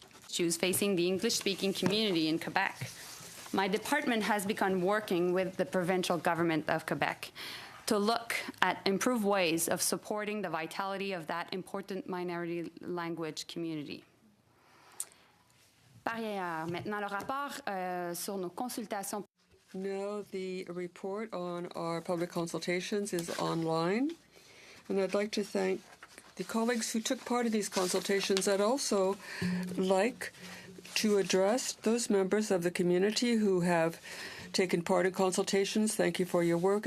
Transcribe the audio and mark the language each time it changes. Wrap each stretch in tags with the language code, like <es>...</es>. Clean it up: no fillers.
<en>issues facing the English-speaking community in Quebec. My department has begun working with the provincial government of Quebec to look at improved ways of supporting the vitality of that important minority language community.</en> <fr>Par ailleurs, maintenant le rapport sur nos consultations.</fr> <en>Now the report on our public consultations is online, and I'd like to thank the colleagues who took part in these consultations. I'd also like to address those members of the community who have taken part in consultations. Thank you for your work.</en>